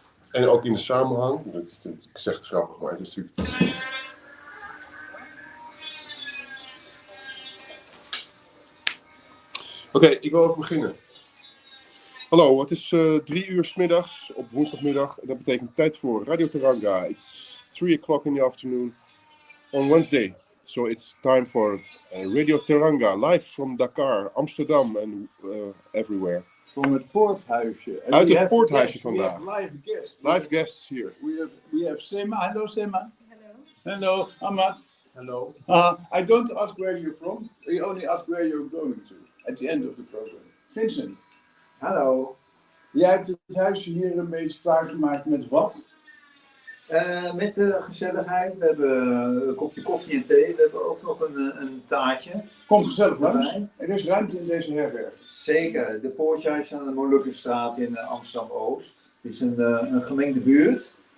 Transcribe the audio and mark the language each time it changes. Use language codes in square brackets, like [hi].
[nl] En ook in de samenhang. Ik zeg het grappig, maar het is natuurlijk... Oké, ik wil ook beginnen. Hallo, het is 3 uur 's middags op woensdagmiddag. En dat betekent tijd voor RadioTeranga. [en] It's 3 o'clock in the afternoon on Wednesday. So it's time for RadioTeranga, live from Dakar, Amsterdam and everywhere. [nl] Van het Poorthuisje. Uit het Poorthuisje vandaag. [en] Live guests. Live guests here. We have Sema. Hello, Sema. Hello, Hamad. Hello. I don't ask where you're from. We only ask where you're going to at the end of the program. [nl] Vincent. Hallo. Jij hebt het huisje hier een beetje klaargemaakt met wat? Met gezelligheid. We hebben een kopje koffie en thee. We hebben ook nog een taartje. Kom gezellig langs. Erbij. Er is ruimte in deze herberg. Zeker. De Poorthuisjes aan de Molukkenstraat in Amsterdam Oost. Het is een gemengde buurt.